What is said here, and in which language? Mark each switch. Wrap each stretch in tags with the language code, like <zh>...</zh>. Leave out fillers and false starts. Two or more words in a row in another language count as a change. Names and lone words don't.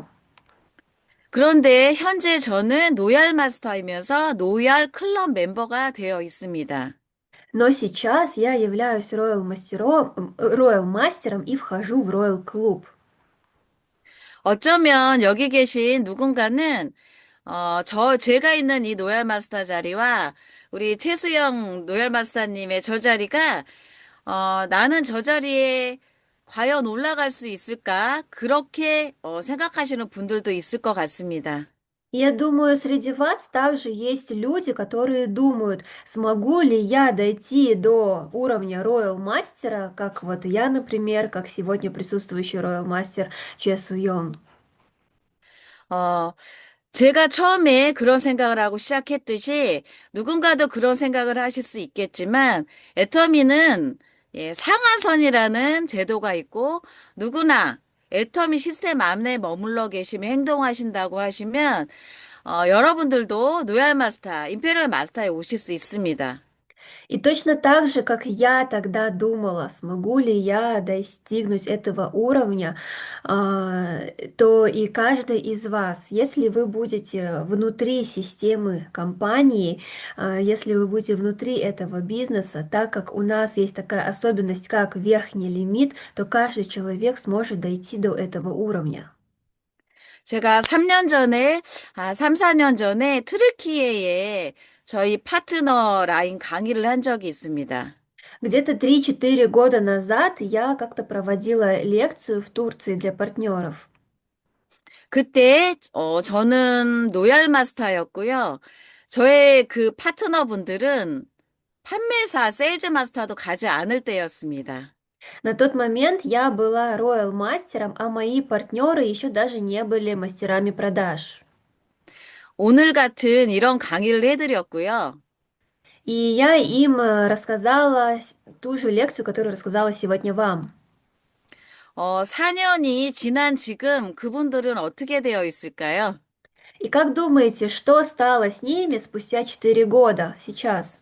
<ko>그런데 현재 저는 노열 마스터이면서 노열 클럽 멤버가 되어 있습니다.</ko> <ru>Но сейчас я являюсь роял мастером и вхожу в роял клуб.</ru> <ko>어쩌면 여기 계신 누군가는 제가 있는 이 노열 마스터 자리와 우리 최수영 노열 마스터님의 저 자리가 나는 저 자리에 과연 올라갈 수 있을까? 그렇게 생각하시는 분들도 있을 것 같습니다.</ko> <ru>Я думаю, среди вас также есть люди, которые думают, смогу ли я дойти до уровня роял мастера, как вот я, например, как сегодня присутствующий роял мастер Че Су Йонг.</ru> <ko>어, 제가 처음에 그런 생각을 하고 시작했듯이 누군가도 그런 생각을 하실 수 있겠지만 애터미는 상한선이라는 제도가 있고 누구나 애터미 시스템 안에 머물러 계시면 행동하신다고 하시면 여러분들도 노얄 마스터, 임페리얼 마스터에 오실 수 있습니다.</ko> <ru>И точно так же, как я тогда думала, смогу ли я достигнуть этого уровня, то и каждый из вас, если вы будете внутри системы компании, если вы будете внутри этого бизнеса, так как у нас есть такая особенность, как верхний лимит, то каждый человек сможет дойти до этого уровня.</ru> <ko>제가 3, 4년 전에 트르키예에 저희 파트너 라인 강의를 한 적이 있습니다.</ko> <ru>Где-то 3-4 года назад я как-то проводила лекцию в Турции для партнеров.</ru> <ko>그때 저는 노얄 마스터였고요. 저의 그 파트너분들은 판매사, 세일즈 마스터도 가지 않을 때였습니다.</ko> <ru>На тот момент я была роял мастером, а мои партнеры еще даже не были мастерами продаж.</ru> <ko>오늘 같은 이런 강의를 해드렸고요.</ko> <ru>И я им рассказала ту же лекцию, которую рассказала сегодня вам.</ru> <ko>4년이 지난 지금 그분들은 어떻게 되어 있을까요?</ko> <ru>И как думаете, что стало с ними спустя 4 года сейчас?</ru>